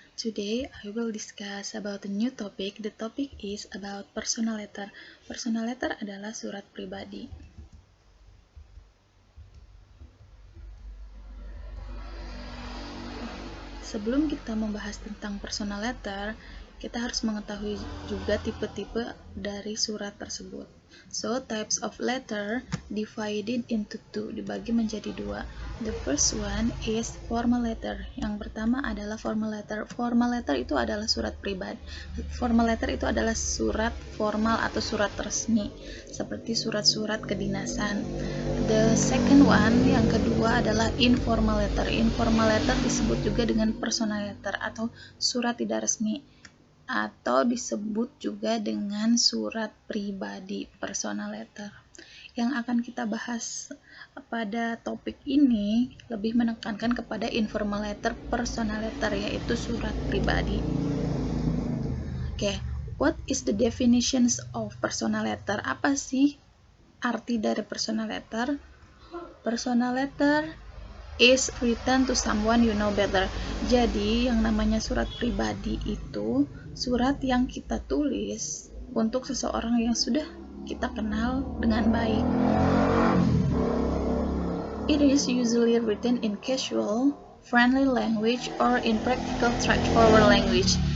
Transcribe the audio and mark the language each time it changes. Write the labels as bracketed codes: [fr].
[en] Today I will discuss about a new topic. The topic is about personal letter. [id] Personal letter adalah surat pribadi. Sebelum kita membahas tentang personal letter, kita harus mengetahui juga tipe-tipe dari surat tersebut. [en] So, types of letter divided into two, [id] dibagi menjadi dua. [en] The first one is formal letter. [id] Yang pertama adalah formal letter. Formal letter itu adalah surat pribadi. Formal letter itu adalah surat formal atau surat resmi, seperti surat-surat kedinasan. [en] The second one, [id] yang kedua adalah [en] informal letter. [id] Informal letter disebut juga dengan personal letter atau surat tidak resmi, atau disebut juga dengan surat pribadi, personal letter. Yang akan kita bahas pada topik ini lebih menekankan kepada informal letter, personal letter, yaitu surat pribadi. [en] Oke, what is the definitions of personal letter? [id] Apa sih arti dari personal letter? [en] Personal letter is written to someone you know better. [id] Jadi, yang namanya surat pribadi itu surat yang kita tulis untuk seseorang yang sudah kita kenal dengan baik. [en] It is usually written in casual, friendly language or in practical, straightforward language.